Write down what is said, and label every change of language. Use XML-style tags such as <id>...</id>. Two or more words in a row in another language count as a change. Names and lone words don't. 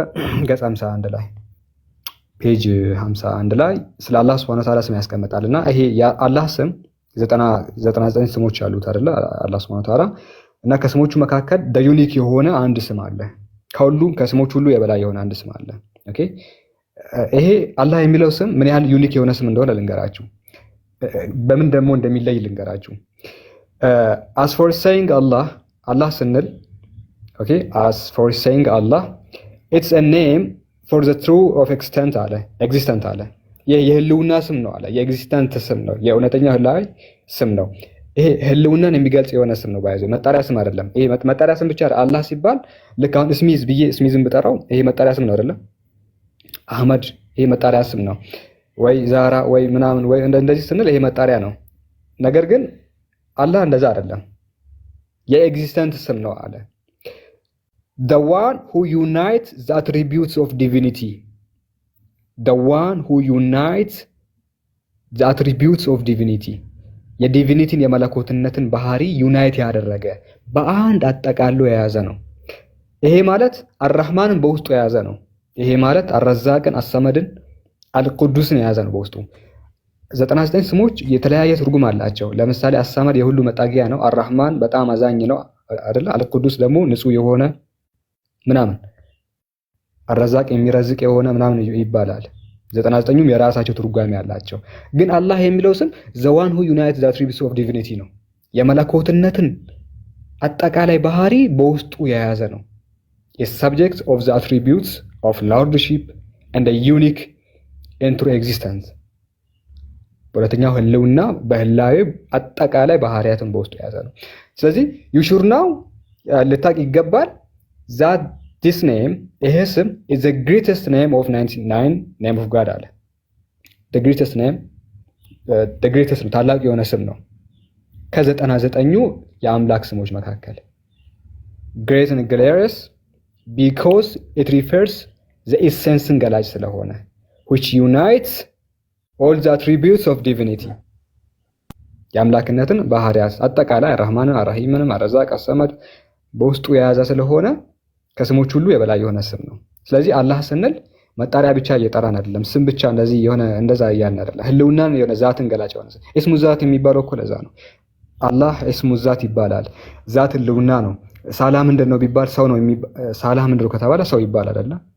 <am>ገጽ 51 ላይ ፔጅ 51 ላይ ስለ አላህ</am> <ar>Subhanahu Wa Ta'ala</ar> <am>ስም ያስቀምጣልና ይሄ የአላህ ስም 99 ስሞች አሉት አይደለ? አላህ</am> <ar>Subhanahu Wa Ta'ala</ar> <am>እና ከስሞቹ መካከል ዩኒክ የሆነ አንድ ስም አለ። ከሁሉም ከስሞች ሁሉ የበላይ የሆነ አንድ ስም አለ። ኦኬ፣ ይሄ አላህ የሚለው ስም ምን ያህል ዩኒክ የሆነ ስም እንደሆነ ልንገራችሁ። በምን ደግሞ እንደሚለይ ልንገራችሁ።</am> <en>as for saying Allah</en> <am>ስንል ኦኬ፣</am> <en>as for saying Allah it's a name for the true of existent</en> <am>አለ። የህልውና ስም ነው አለ። የኤግዚስተንት ስም ነው፣ የእውነተኛ ህላዊ ስም ነው። ይሄ ህልውናን የሚገልጽ የሆነ ስም ነው። ባይዘ መጣሪያ ስም አይደለም። ይሄ መጣሪያ ስም ብቻ አላህ ሲባል ልክ አሁን ስሚዝ ብዬ ስሚዝን ብጠራው ይሄ መጣሪያ ስም ነው አይደለም? አህመድ ይሄ መጣሪያ ስም ነው። ወይ ዛራ ወይ ምናምን ወይ እንደዚህ ስንል ይሄ መጣሪያ ነው። ነገር ግን አላህ እንደዛ አይደለም። የኤግዚስተንት ስም ነው አለ።</am> <en>the one who unites the attributes of divinity</en> <am>የዲቪኒቲን የመለኮትነትን ባህሪ ዩናይት ያደረገ በአንድ አጠቃሎ የያዘ ነው። ይሄ ማለት አርራህማንን በውስጡ የያዘ ነው። ይሄ ማለት አረዛቅን፣ አሰመድን፣ አልቁዱስን የያዘ ነው በውስጡ። 99 ስሞች የተለያየ ትርጉም አላቸው። ለምሳሌ አሰመድ የሁሉ መጣጊያ ነው። አርራህማን በጣም አዛኝ ነው አይደለ? አልቁዱስ ደግሞ ንጹህ የሆነ ምናምን፣ አረዛቅ የሚረዝቅ የሆነ ምናምን ይባላል። 99ኙም የራሳቸው ትርጓሜ ያላቸው። ግን አላህ የሚለው ስም</am> <en>the one who unites the attributes of divinity</en> <am>ነው። የመለኮትነትን አጠቃላይ ባህሪ በውስጡ የያዘ ነው።</am> <en>is subject of the attributes of lordship and a unique into existence</en> <am>በሁለተኛው ህልውና በህላዌ አጠቃላይ ባህሪያትን በውስጡ የያዘ ነው። ስለዚህ</am> <en>you should know</en> <am>ልታቅ ይገባል</am> <en>that this name</en> <am>ይሄ ስም</am> <en>is the greatest name of 99 name of God</en> <am>አለ። the</am> <en>greatest</en> <am>ታላቅ የሆነ ስም ነው ከ99ኙ የአምላክ ስሞች መካከል</am> <en>great and glorious because it refers the essence</en> <am>ገላጭ ስለሆነ</am> <en>which unites all the attributes of divinity</en> <am>የአምላክነትን ባህሪያት አጠቃላይ ረህማንን፣ አራሂምን፣ አረዛቅ፣ አሰመድ በውስጡ የያዘ ስለሆነ ከስሞች ሁሉ የበላይ የሆነ ስም ነው። ስለዚህ አላህ ስንል መጣሪያ ብቻ እየጠራን አይደለም። ስም ብቻ እንደዚህ የሆነ እንደዛ እያልን አይደለም። ህልውናን የሆነ ዛትን ገላጭ የሆነ ስም እስሙ ዛት የሚባለው እኮ ለዛ ነው። አላህ እስሙ ዛት ይባላል። ዛት ህልውና ነው። ሳላ ምንድን ነው ቢባል ሰው ነው። ሳላ ምንድን ነው ከተባለ ሰው ይባላል አይደለ?</am>